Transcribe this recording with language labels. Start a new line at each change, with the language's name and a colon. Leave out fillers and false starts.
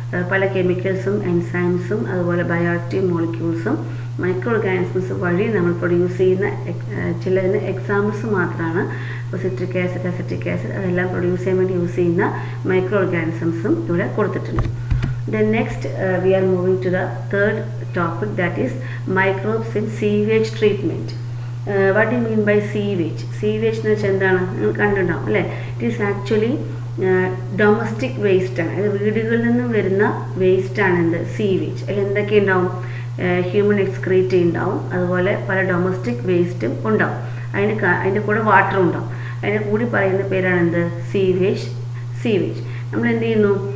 Malayalam: പല കെമിക്കൽസും എൻസൈംസും അതുപോലെ bioactive മോളിക്യൂൾസും micro organisms വഴി നമ്മൾ പ്രൊഡ്യൂസ് ചെയ്യുന്ന ചിലതിന് എക്സാമ്പിൾസ് മാത്രമാണ്. ഇപ്പോൾ സിട്രിക് ആസിഡ്, അസറ്റിക് ആസിഡ് അതെല്ലാം പ്രൊഡ്യൂസ് ചെയ്യാൻ വേണ്ടി യൂസ് ചെയ്യുന്ന മൈക്രോ ഓർഗാനിസംസും ഇവിടെ കൊടുത്തിട്ടുണ്ട്.
English: Then next we are moving to the third topic, that is microbes in sewage treatment. What do you mean by sewage?
Malayalam: Sewage എന്ന് വെച്ചാൽ എന്താണ്? നിങ്ങൾ കണ്ടിട്ടുണ്ടാവും അല്ലേ?
English: it is actually domestic waste
Malayalam: ആണ്. അത് വീടുകളിൽ നിന്നും വരുന്ന വേസ്റ്റ് ആണ് എന്ത് സീവേജ്. അതിൽ എന്തൊക്കെ ഉണ്ടാവും? ഹ്യൂമൻ എക്സ്ക്രീറ്റ് ഉണ്ടാവും, അതുപോലെ പല ഡൊമസ്റ്റിക് വേസ്റ്റും ഉണ്ടാവും. അതിൻ്റെ കൂടെ വാട്ടറും ഉണ്ടാവും. അതിൻ്റെ കൂടി പറയുന്ന പേരാണ് എന്ത്? സീവേജ്. നമ്മൾ എന്ത് ചെയ്യുന്നു?